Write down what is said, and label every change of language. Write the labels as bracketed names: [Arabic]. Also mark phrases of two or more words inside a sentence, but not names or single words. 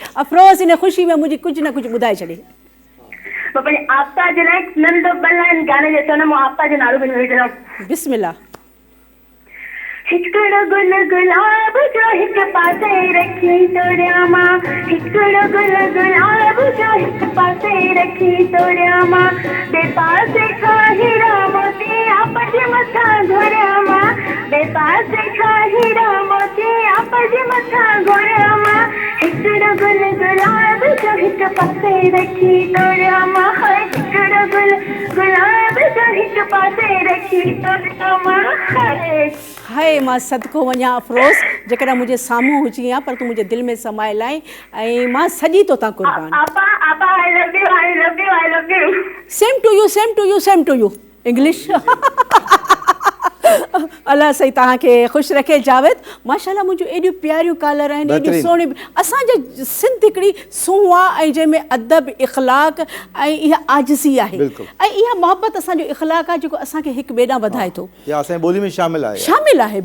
[Sindhi] अफरोज़ इन ख़ुशी में मुंहिंजी कुझु न कुझु ॿुधाए छॾे। मां पंहिंजे आपा जे लाइ नंढो ॿ गाने जो चवंदमि आपा जो नालो बि विझंदमि। बिस्मिल्लाह। हिकिड़ो गुल गुलाब जो हिकु पासे रखी तोड़िया मां हिकिड़ो गुल गुलाब जो हिकु पासे रखी तोड़िया मां बे पासे खां हीरा मोती आप जे मथां घोड़िया मां बे पासे खां हीरा मोती आप जे मथां घोड़िया मां हिकिड़ो गुल गुलाब जो हिकु पासे रखी तोड़िया मां हिकिड़ो गुल गुलाब जो हिकु पासे रखी तोड़िया मां हाय मां सदको वञा अफरोज़ जेकॾहिं मुंहिंजे साम्हूं हुजी आहे पर तूं मुंहिंजे दिलि में समायल आहीं ऐं मां सॼी तोतां कुर्बान। [English] I love you. Same to you. English. [Sindhi] अल्लाह सही तव्हांखे ख़ुशि रखे जावेद। माशाल्लाह मुंहिंजूं एॾियूं प्यारियूं कालर आहिनि, एॾियूं सुहिणियूं। असांजा सिंध हिकिड़ी सूंह आहे ऐं जंहिंमें अदब इख़लाक़ ऐं इहा आजिज़ी आहे ऐं इहा मोहबत असांजो इख़लाक़ आहे जेको असांखे हिक ॿिए ॾांहुं वधाए थो, असांजी ॿोली में शामिल आहे।